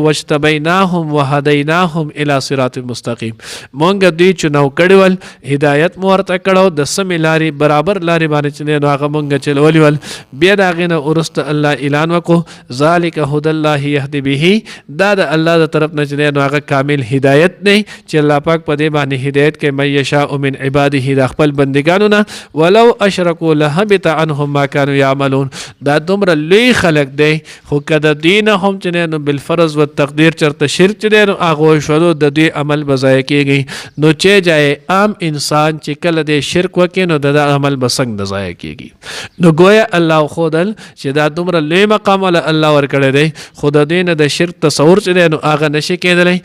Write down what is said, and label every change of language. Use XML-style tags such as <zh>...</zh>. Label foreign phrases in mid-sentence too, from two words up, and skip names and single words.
<ar>واجتبیناهم وهدیناهم الی صراط مستقیم،</ar> <ps>موږ دوی نو کړول هدایت مو ورته کړو د سمې لارې برابر لارې باندې چې نو هغه مونږ چلولي ول. بیا د هغې نه وروسته الله اعلان وکړو</ps> <ar>ذلک هدی الله یهدي به،</ar> <ps>دا د الله د طرف نه چې نو هغه کامل هدایت دی چې الله پاک په دې باندې هدایت کوي</ps> <ar>من یشاء من عباده،</ar> <ps>د خپل بندګانو نه.</ps> <ar>ولو اشرکوا لهبط عنهم ما كانوا يعملون،</ar> <ps>دا دومره لوی خلق دی خو که د دین هم چې نو بالفرض و تقدیر چرته شرک چې نو هغه شولو د دوی عمل به ضایع کېږي. نو چې جای عام انسان چې کله د شرک وکړي نو د عمل به څنګه د ضایع کېږي. نو گویا الله ښودل چې دا دومره لوی مقام له الله ورکړی دی خو د دوی نه د شرک تصور چې دی نو هغه نشي کېدلی.</ps>